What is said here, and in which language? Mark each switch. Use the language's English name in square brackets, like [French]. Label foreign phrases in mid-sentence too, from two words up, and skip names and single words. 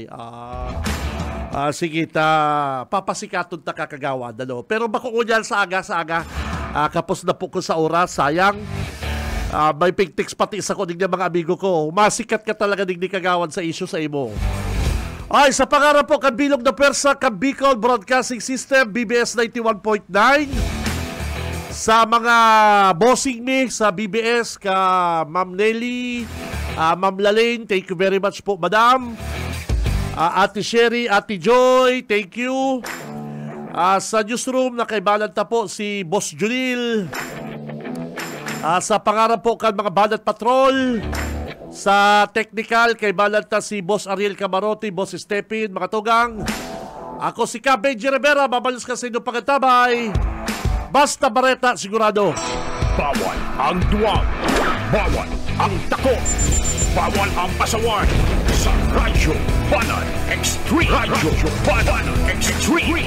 [Bikol] Sige papasikaton kakagawad pero bako ko dyan sa aga kapos na po ko sa oras, sayang. May pigtix pati sa kunig ng mga amigo ko. Masikat ka talaga digdi kagawan sa issue sa imo. Ay, sa pangarap po, kabilog na persa, Bicol Broadcasting System, BBS 91.9. Sa mga bossing me sa BBS, Ma'am Nelly, Ma'am Lalaine, [English] thank you very much po, Madam. Ate Sherry, Ate Joy, thank you. [Bikol] Sa newsroom, nakaibalanta po si Boss Junil. Sa pangarap po kan mga Banat Patrol. Sa technical, kaibalanta si Boss Ariel Camarote, Boss Stepin, mga tugang. Ako si Benji Rivera, babalos ka sa inyong pangatabay. Basta Bareta, sigurado. Bawal ang duwag. Bawal ang takot. Bawal ang pasaway. Sa Radyo Banat Extreme. Radyo Banat Extreme.